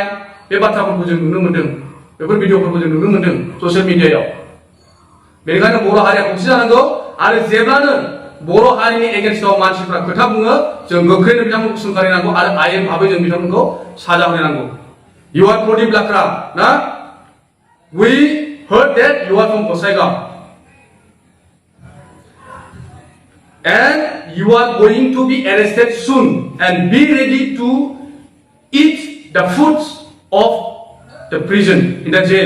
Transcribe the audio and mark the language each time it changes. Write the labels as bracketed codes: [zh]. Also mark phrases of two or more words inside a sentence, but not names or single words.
[brx] बे बाथ्राफोरखौ जों नुनो मोनदों बेफोर भिडिअफोरखौ जों नुनो मोनदों ससियेल मिडियायाव बेनिखायनो बर' हारिया खौसे जानांगौ आरो जेब्लानो बर' हारिनि एगेन्स्टआव मानसिफ्रा खोथा बुङो जों गोख्रैनो बिथांमोनखौ सोंखारिनांगौ आरो आयेन भाबै जों बिथांमोनखौ साजा होनांगौ [en] you are [brx] प्रदीप लाक्रा ना [en] we heard that you are from Gosaigaon and you are going to be arrested soon and be ready to eat the foods of the prison in the jail.